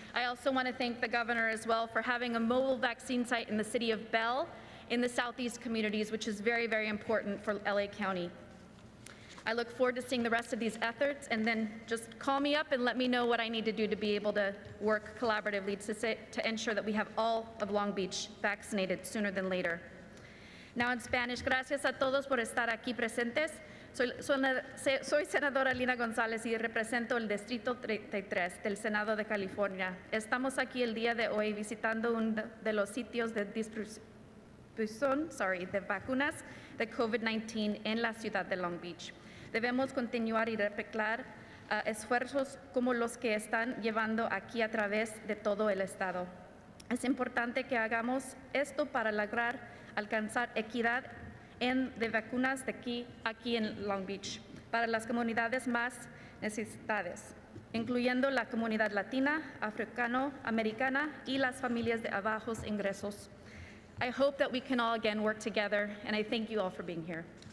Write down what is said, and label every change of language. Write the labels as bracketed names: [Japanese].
[English] I also want to thank the governor as well for having a mobile vaccine site in the city of Bell in the southeast communities, which is very, very important for LA County. I look forward to seeing the rest of these efforts, and then just call me up and let me know what I need to do to be able to work collaboratively to ensure that we have all of Long Beach vaccinated sooner than later. Now in Spanish, [Spanish] gracias a todos por estar aquí presentes. Soy senadora Lina González y represento el Distrito 33 del Senado de California. Estamos aquí el día de hoy visitando uno de los sitios de distribución de vacunas de COVID-19 en la ciudad de Long Beach. Debemos continuar y replicar esfuerzos como los que están llevando aquí a través de todo el estado. Es importante que hagamos esto para lograr alcanzar equidad de vacunas de aquí en Long Beach para las comunidades más necesitadas, incluyendo la comunidad latina, africano-americana y las familias de bajos ingresos. [English] I hope that we can all again work together, and I thank you all for being here.